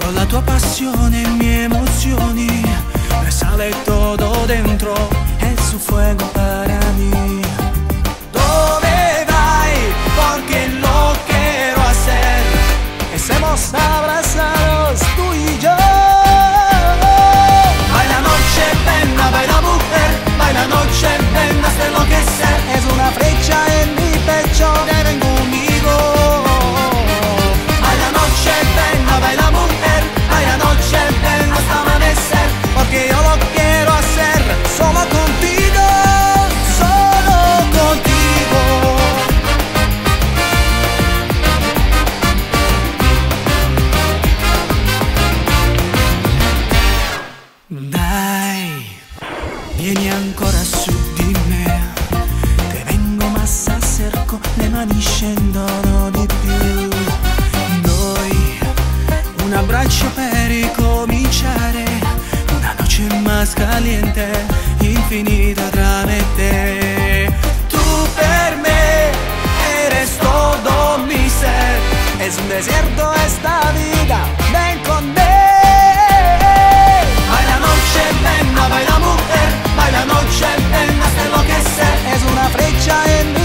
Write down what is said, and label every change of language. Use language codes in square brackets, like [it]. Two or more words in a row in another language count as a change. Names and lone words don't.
[it] tua passione, mie emozioni, [es] me sale todo dentro, es su fuego para mí. ¿Dónde vai? Porque lo quiero hacer. Estemos abrazados tú y yo. Baila noche, venga, baila mujer, baila noche, venga, hasta enloquecer. Es una flecha en mi pecho, ven conmigo. Baila noche, venga, baila mujer, baila noche, venga, hasta amanecer. Porque yo lo quiero hacer solo contigo, solo contigo. [it] Dai, vieni ancora su di me, che vengo ma s'acerco, le mani scendono di più. Noi, un abbraccio per ricominciare, [es] una noche más caliente, [it] infinita tra me e te. Tu per me [es] eres todo mi ser, es un desierto esta vida, ven con me. Baila noche, venga, baila mujer, baila noche, venga, hasta enloquecer. Es una flecha